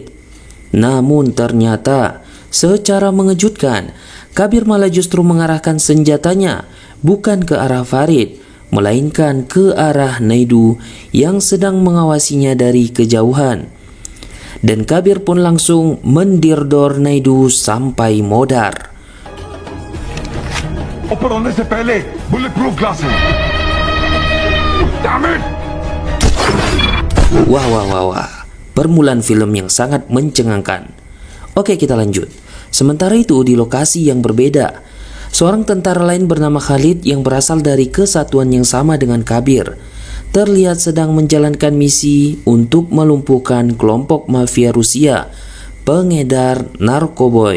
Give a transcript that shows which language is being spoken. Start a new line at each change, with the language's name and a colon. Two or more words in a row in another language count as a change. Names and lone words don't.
Indonesian: Namun ternyata secara mengejutkan, Kabir malah justru mengarahkan senjatanya bukan ke arah Farid, melainkan ke arah Naidu yang sedang mengawasinya dari kejauhan. Dan Kabir pun langsung mendirdor Naidu sampai modar.
Hindi: ऊपर होने से पहले
English: bullet proof glasses. Damn it!
Indonesian: Wah. Permulaan film yang sangat mencengangkan. Oke, kita lanjut. Sementara itu di lokasi yang berbeda, seorang tentara lain bernama Khalid yang berasal dari kesatuan yang sama dengan Kabir terlihat sedang menjalankan misi untuk melumpuhkan kelompok mafia Rusia pengedar narkoboy.